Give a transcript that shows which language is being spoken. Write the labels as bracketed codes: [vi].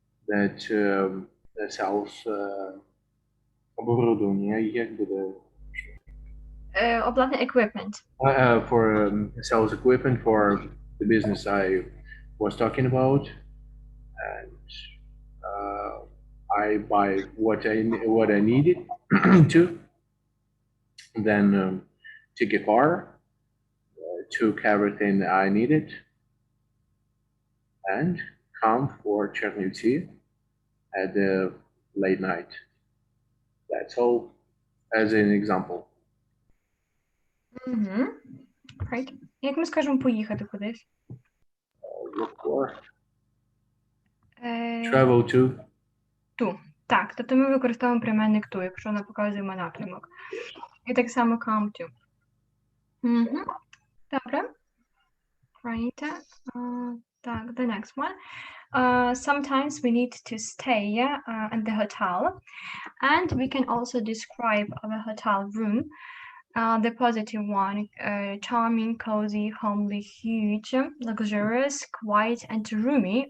[en] that sells [uk] оборудование, як буде? Обладнання equipment. [en] For sells equipment for the business I was talking about, and I buy what I needed to. Then took a car, took everything I needed, and come for Chernivtsi at the late night. That's all as an example. Right. [uk] Як ми скажемо поїхати кудись? [en] Look for, Е, travel to, to. [uk] Так, тобто ми використовуємо прийменник to, якщо ми показуємо напрямок. І так само come to. Добре. [en] Right. Так, the next one. Sometimes we need to stay at the hotel, and we can also describe our hotel room. The positive one, charming, cozy, homely, huge, luxurious, quiet, and roomy.